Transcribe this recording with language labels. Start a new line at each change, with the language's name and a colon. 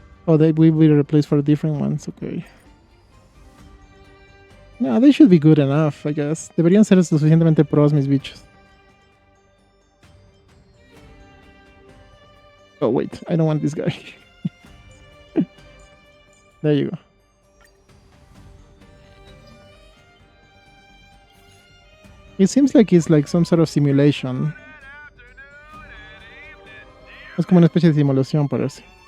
English: Oh, they will be replaced for different ones, okay. No, they should be good enough, I guess.
Spanish: Deberían ser lo suficientemente pros, mis bichos.
English: Oh, wait, I don't want this guy. There you go. It seems like it's like some sort of simulation.
Spanish: Es como una especie de simulación, parece.